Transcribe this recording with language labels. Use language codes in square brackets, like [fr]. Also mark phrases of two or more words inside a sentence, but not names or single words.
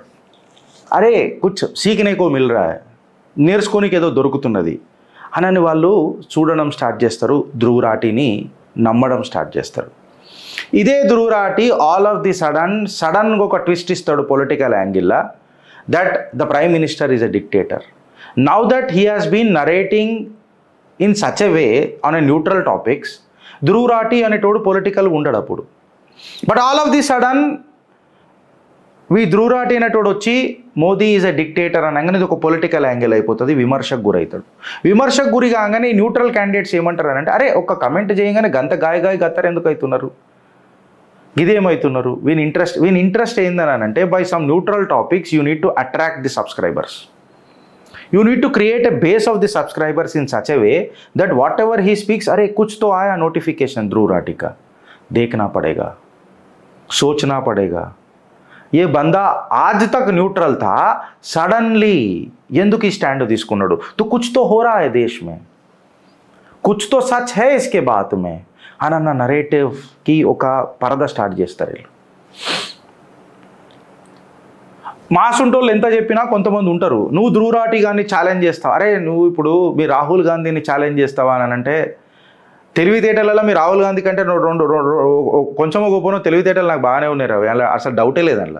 [hi] अरे कुछ सीखने को मिल रहा, [te] నేర్చుకోనికి ఏదో దొరుకుతున్నది అని వాళ్ళు చూడడం స్టార్ట్ చేస్తారు. ధ్రువరాటిని నమ్మడం స్టార్ట్ చేస్తారు. ఇదే ధ్రువరాటి [en] all of the suddenga [te] ఒక ట్విస్ట్ ఇస్తాడు [en] political anglelo, that the prime minister is a dictator. now that he has been narrating in such a way on a neutral topics, [te] ధ్రువరాటి అనేటోడు పొలిటికల్ ఉండడు. అప్పుడు [en] but all of the sudden [te] ధ్రువరాటి అనేటోడు వచ్చి [en] Modi is a dictator [te] అనగానే ఇది ఒక [en] political angle [te] అయిపోతుంది, విమర్శకు గురవుతాడు. విమర్శకు గురి కాగానే [en] neutral candidates [te] ఏమంటారు అంటే, అరే ఒక్క కమెంట్ చేయగానే గంత గాయ గత్తరు ఎందుకు అవుతున్నారు, ఇదేమవుతున్నారు, వీని ఇంట్రెస్ట్ ఏందని అంటే [en] by some neutral topics you need to attract the subscribers. You need to create a base of the subscribers in such a way that whatever he speaks, [hi] अरे कुछ तो आया नोटिफिकेशन ध्रुव राठी का, देखना पड़ेगा, सोचना पड़ेगा. ये बंदा आज तक न्यूट्रल था, सडनली [te] ఎందుకు ఈ స్టాండ్ తీసుకున్నాడు, [hi] तो कुछ तो हो रहा है देश में, कुछ तो सच है इसके बात में [te] అన్న నరేటివ్కి ఒక పరద స్టార్ట్ చేస్తారు వీళ్ళు. మాసుంటోళ్ళు ఎంత చెప్పినా కొంతమంది ఉంటారు, నువ్వు ధ్రువరాటి గారిని ఛాలెంజ్ చేస్తావు, అరే నువ్వు ఇప్పుడు మీ రాహుల్ గాంధీని ఛాలెంజ్ చేస్తావా అని అంటే, తెలివితేటలలో మీ రాహుల్ గాంధీ కంటే కొంచెం గొప్పనో తెలివితేటలు నాకు బాగానే ఉన్నాయి రావు, అసలు డౌటే లేదు అందులో.